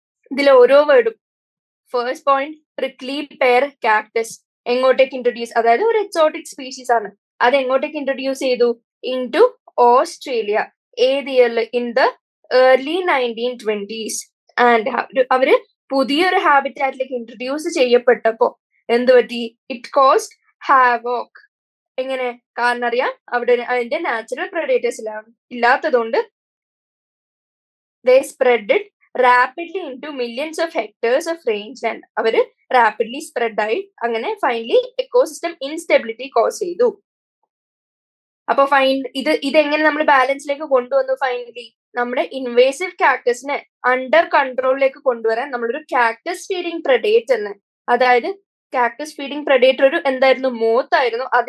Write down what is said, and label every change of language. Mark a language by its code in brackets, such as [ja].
[ml] ഇതിൽ ഓരോ വേർഡും first point prickly pair cactus എങ്ങോട്ടേക്ക് introduce, അതായത് ഒരു എക്സോട്ടിക് സ്പീഷീസ് ആണ്, അത് എങ്ങോട്ടേക്ക് ഇൻട്രൊഡ്യൂസ് ചെയ്തു? [en] Into Australia. [ml] ഏത് ഇയറിൽ? [en] In the early 1920s. [ml] And അവര് പുതിയൊരു ഹാബിറ്റാറ്റിലേക്ക് ഇൻട്രൊഡ്യൂസ് ചെയ്യപ്പെട്ടപ്പോ എന്ത് പറ്റി? [en] It caused havoc. [ml] എങ്ങനെ? കാരണം അറിയാം അവിടെ അതിന്റെ നാച്ചുറൽ predators ഇല്ലാത്തതുകൊണ്ട് [en] they spread it rapidly into millions of hectares of rangeland. [ml] അവര് റാപ്പിഡ്ലി സ്പ്രെഡ് ആയി അങ്ങനെ ഫൈനലി എക്കോസിസ്റ്റം ഇൻസ്റ്റെബിലിറ്റി കോസ് ചെയ്തു. അപ്പൊ ഇതെങ്ങനെ നമ്മൾ ബാലൻസിലേക്ക് കൊണ്ടുവന്നു? ഫൈനലി നമ്മുടെ ഇൻവേസീവ് കാക്ടസിനെ അണ്ടർ കൺട്രോളിലേക്ക് കൊണ്ടുവരാൻ നമ്മളൊരു കാക്ടസ് ഫീഡിങ് predator, അതായത് കാക്ടസ് ഫീഡിങ് predator ഒരു എന്തായിരുന്നു? മോത്തായിരുന്നു.